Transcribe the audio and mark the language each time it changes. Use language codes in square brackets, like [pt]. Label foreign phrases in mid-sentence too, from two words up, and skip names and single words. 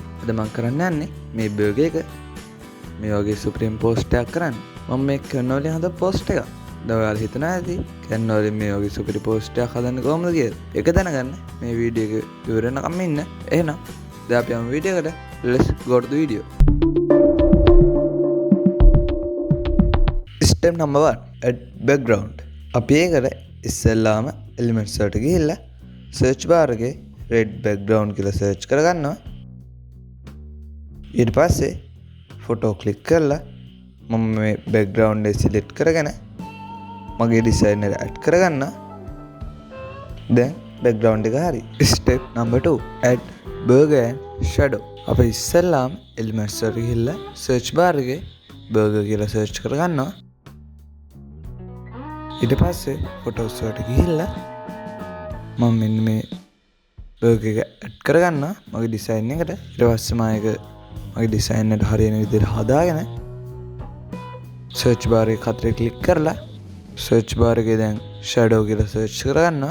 [si] අද මම කරන්න යන්නේ මේ බර්ගර් එක මේ වගේ [en] supreme post [si] එකක් කරන්න. මම මේ කැන් වලින් හදපු පෝස්ට් එකක්. දැන් ඔයාලා හිතනවා ඇති කැන් වලින් මේ වගේ සුපිරි පෝස්ට් එකක් හදන්නේ කොහොමද කියලා. ඒක දැනගන්න මේ වීඩියෝ එක ඉවර වෙනකම් ඉන්න. එහෙනම් දැන් අපි යමු වීඩියෝ එකට. [en] Let's go to the video. Step number 1 add background. [si] අපි ඒකට ඉස්සෙල්ලාම elements වලට ගිහිල්ලා [en] search bar [si] එකේ [en] red background [si] කියලා search කරගන්නවා. ඊට පස්සේ [en] photo click [si] කරලා මම මේ background එක select කරගෙන මගේ design එක add කරගන්නවා. දැන් background එක හරි. [en] Step number 2 add burger and shadow. [si] අපි ඉස්සෙල්ලාම elements වලට ගිහිල්ලා [en] search bar [si] එකේ burger කියලා search කරගන්නවා. ඊට පස්සේ photos වලට ගිහිල්ලා මම මෙන්න මේ burger එක add කරගන්නවා මගේ design එකට. ඊට පස්සේ මම ඒක මගේ design එකට හරියන විදිහට හදාගෙන [en] search bar [si] එක අතරේ click කරලා [en] search bar [si] එකේ දැන් shadow කියලා search කරගන්නවා.